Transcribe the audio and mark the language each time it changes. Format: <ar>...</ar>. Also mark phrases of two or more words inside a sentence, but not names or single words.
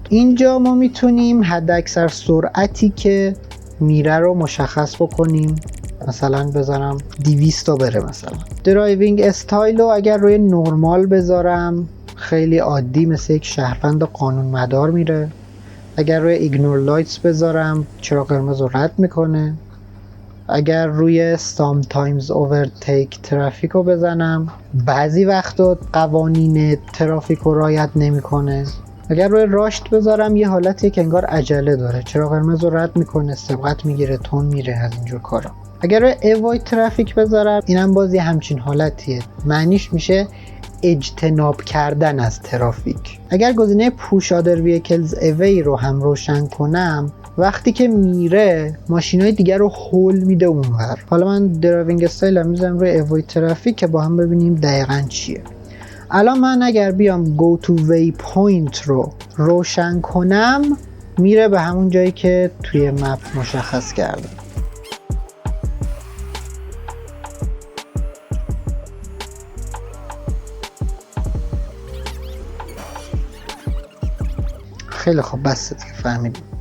<fa>اینجا ما میتونیم حداکثر سرعتی که میره رو مشخص بکنیم، مثلا بذارم 200 تا بره. مثلا</fa> <en>driving style</en> <fa>رو اگر روی نورمال بذارم خیلی عادی مثل یک شهروند قانون مدار میره. اگر روی</fa> <en>ignore lights</en> <fa>بذارم چراغ قرمز رو رد میکنه. اگر روی</fa> <en>sometimes overtake</en> <fa>ترافیک رو بزنم بعضی وقتا قوانین ترافیک رو رعایت نمیکنه. اگر روی راشت بذارم یه حالتی که انگار عجله داره، چراغ قرمز رو رد میکنه، سبقت میگیره، تون میره، از اینجور کارا. اگر روی</fa> <en>avoid traffic</en> <fa>بذارم اینم بازی همچین حالتیه، معنیش میشه اجتناب کردن از ترافیک. اگر گزینه</fa> <en>push other vehicles away</en> <fa>رو هم روشن کنم وقتی که میره ماشینای دیگر رو هول میده اونور. حالا من</fa> <en>driving style</en> <fa>هم میذارم روی</fa> <en>avoid traffic</en> <fa>که با هم ببینیم دقیقاً چیه. الان من اگر بیام</fa> <en>go to waypoint</en> <fa>رو روشن کنم میره به همون جایی که توی مپ مشخص کردم. خیلی خوب، بس دیگه فهمیدیم.</fa>